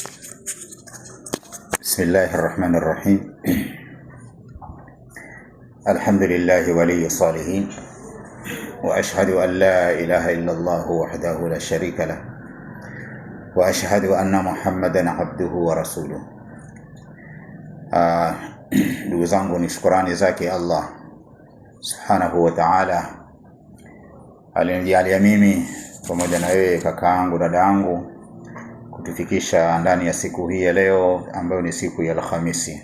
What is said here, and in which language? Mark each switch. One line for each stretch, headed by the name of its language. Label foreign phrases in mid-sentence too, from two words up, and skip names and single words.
Arabic: بسم الله الرحمن الرحيم. الحمد لله ولي الصالحين، وأشهد أن لا إله إلا الله وحده لا شريك له، وأشهد أن محمدا عبده ورسوله.
Swahili: ndugu zangu, ni shukrani zake
Arabic: الله سبحانه وتعالى
Swahili: alinijalia mimi pamoja na wewe kakaangu, dadaangu, kutufikisha ndani ya siku hii ya leo ambayo ni siku ya Alhamisi.